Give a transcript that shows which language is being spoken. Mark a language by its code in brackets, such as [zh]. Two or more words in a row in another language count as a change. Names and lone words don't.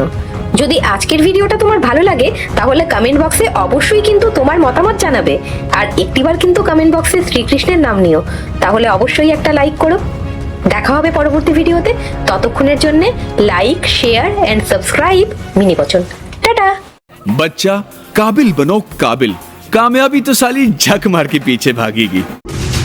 [bn] যদি আজকের ভিডিওটা তোমার ভালো লাগে, তাহলে [en] comment box [bn] অবশ্যই কিন্তু তোমার মতামত জানাবে, আর একটিবার কিন্তু [en] comment box [bn] শ্রীকৃষ্ণের নাম নিও, তাহলে অবশ্যই একটা লাইক করো। দেখা হবে পরবর্তী ভিডিওতে, ততক্ষণের জন্য [en] like, share and subscribe [bn] মিনিবচন। টাটা। [hi] बच्चा काबिल बनो काबिल, कामयाबी तो साली झक मार के पीछे भागेगी।